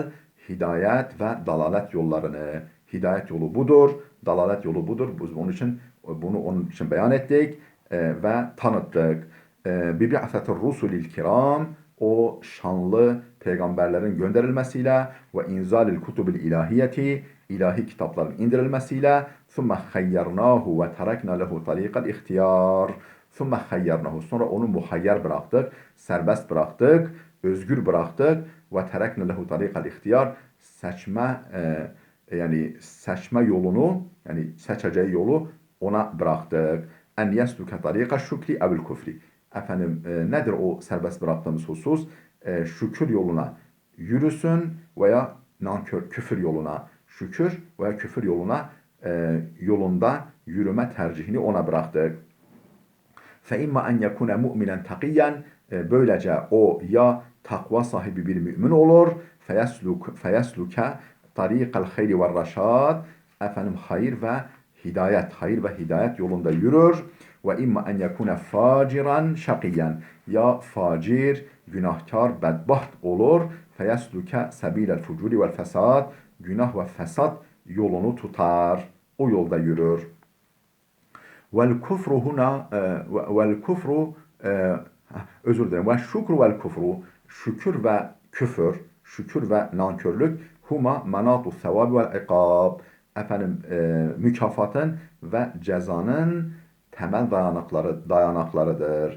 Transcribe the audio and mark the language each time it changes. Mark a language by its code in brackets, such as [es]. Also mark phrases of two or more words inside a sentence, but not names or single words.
[tr] Hidayet ve dalalet yollarını. Hidayet yolu budur, dalalet yolu budur. Biz onun için beyan ettik ve tanıttık. [ar] ببعثة الرسل الكرام [tr] o şanlı peygamberlerin gönderilmesiyle [ar] وإنزال الكتب الإلهية [tr] ilahi kitapların indirilmesiyle [ar] ثُمَّ خَيَّرْنَاهُ وَتَرَكْنَا لَهُ طَرِيقَ الْاِخْتِيَارِ ثُمَّ خَيَّرْنَاهُ [tr] sonra onu muhayyer bıraktık, serbest bıraktık, özgür bıraktık [ar] وتركنا له طريق الاختيار [tr] seçme yani seçme yolunu yani seçeceği yolu ona bıraktık. [ar] أن يسلك طريق الشكر أو الكفر. [tr] Efendim nedir o serbest bıraktığımız husus? Şükür yoluna yürüsün veya nankör küfür yoluna şükür veya küfür yolunda yürüme tercihini ona bıraktık. [ar] فَاِمَّا اَنْ يَكُونَ مُؤْمِنًا تَقِيًّا [tr] böylece o ya takva sahibi bir mümin olur [ar] فَيَسْلُكَ طَرِيقَ الْخَيْرِ وَالرَّشَادِ [tr] efendim hayır ve hidayet yolunda yürür. [ar] وَاِمَّا اَنْ يَكُونَ فَاجِرًا شَقِيًّا [tr] ya facir, günahkar, bedbaht olur. [ar] فَيَسْلُكَ سَب۪يلَ الْفُجُورِ وَالْفَسَادِ [tr] günah ve fesat yolunu tutar. O yolda yürür. [ar] والكفر هنا والكفر [tr] özür dilerim. [ar] والشكر والكفر [tr] şükür ve küfür, şükür ve nankörlük [ar] هما مناط الثواب والعقاب [tr] efendim mükafatın ve cezanın temel dayanaklarıdır.